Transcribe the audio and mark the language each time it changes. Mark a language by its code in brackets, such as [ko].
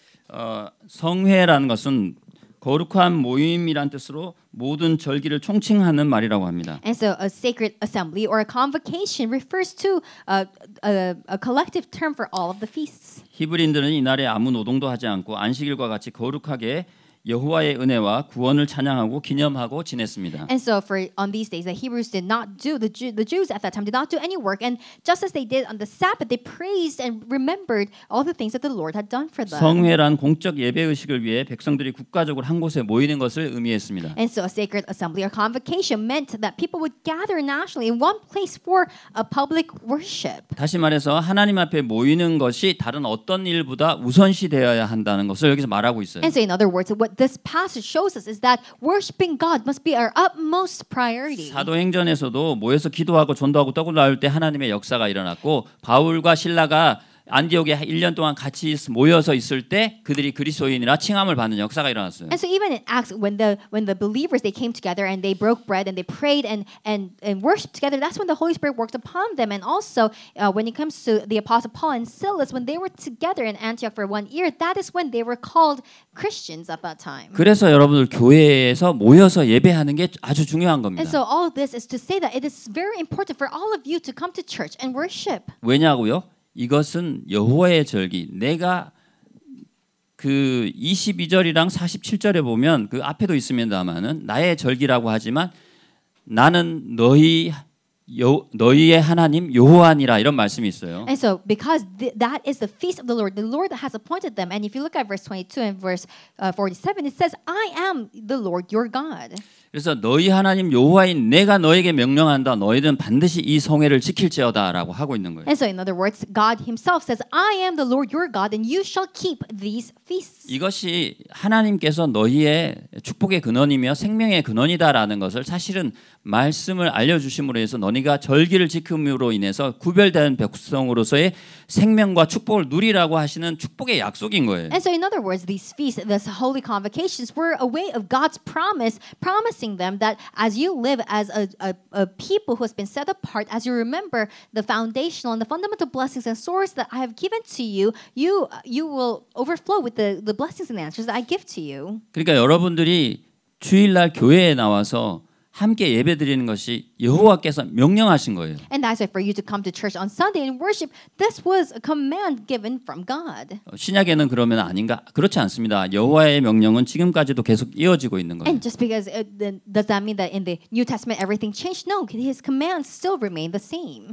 [ko] 성회라는 것은 거룩한 모임이란 뜻으로 모든 절기를 총칭하는 말이라고 합니다. [en] And so a sacred assembly or a convocation refers to a collective term for all of the feasts. [ko] 히브리인들은 이날에 아무 노동도 하지 않고 안식일과 같이 거룩하게 여호와의 은혜와 구원을 찬양하고 기념하고 지냈습니다. [en] And so for on these days, the Hebrews did not do the Jews at that time did not do any work, and just as they did on the Sabbath, they praised and remembered all the things that the Lord had done for them. [ko] 성회란 공적 예배 의식을 위해 백성들이 국가적으로 한 곳에 모이는 것을 의미했습니다. [en] And so a sacred assembly or convocation meant that people would gather nationally in one place for a public worship. [ko] 다시 말해서 하나님 앞에 모이는 것이 다른 어떤 일보다 우선시되어야 한다는 것을 여기서 말하고 있어요. [en] And so in other words, what this passage shows us is that worshiping God must be our utmost priority. [ko] 사도행전에서도 모여서 기도하고 전도하고 떡을 나눌 때 하나님의 역사가 일어났고 바울과 실라가 안디옥에 1년 동안 같이 모여서 있을 때 그들이 그리스도인이라 칭함을 받는 역사가 일어났어요. [en] And so even in Acts, when the believers they came together and they broke bread and they prayed and worshipped together, that's when the Holy Spirit worked upon them. And also when it comes to the Apostle Paul and Silas, when they were together in Antioch for 1 year, that is when they were called Christians at that time. [ko] 그래서 여러분들 교회에서 모여서 예배하는 게 아주 중요한 겁니다. [en] And so all this is to say that it is very important for all of you to come to church and worship. [ko] 왜냐고요? 이것은 여호와의 절기. 내가 그 22절이랑 47절에 보면 그 앞에도 있습니다만은 나의 절기라고 하지만 나는 너희의 하나님 여호와니라 이런 말씀이 있어요. [en] And so because that is the feast of the Lord has appointed them. And if you look at verse 22 and verse 47, it says, I am the Lord your God. [ko] 그래서 너희 하나님 여호와인 내가 너에게 명령한다. 너희는 반드시 이 성회를 지킬지어다라고 하고 있는 거예요. [en] And so in other words, God himself says, I am the Lord your God and you shall keep these feasts. [ko] 이것이 하나님께서 너희의 축복의 근원이며 생명의 근원이다라는 것을 사실은 말씀을 알려주심으로 해서 너희가 절기를 지킴으로 인해서 구별된 백성으로서의 생명과 축복을 누리라고 하시는 축복의 약속인 거예요. [en] And so in other words, these feasts, these holy convocations were a way of God's promising them that as you live as a people who has been set apart, as you remember the foundational and the fundamental blessings and source that I have given to you, you will overflow with the blessings and answers that I give to you. [ko] 그러니까 여러분들이 주일날 교회에 나와서 함께 예배드리는 것이 여호와께서 명령하신 거예요. [en] And that's why for you to come to church on Sunday and worship, this was a command given from God. [ko] 신약에는 그러면 아닌가? 그렇지 않습니다. 여호와의 명령은 지금까지도 계속 이어지고 있는 거예요. [en] And just because does that mean that in the New Testament everything changed? No, his commands still remain the same.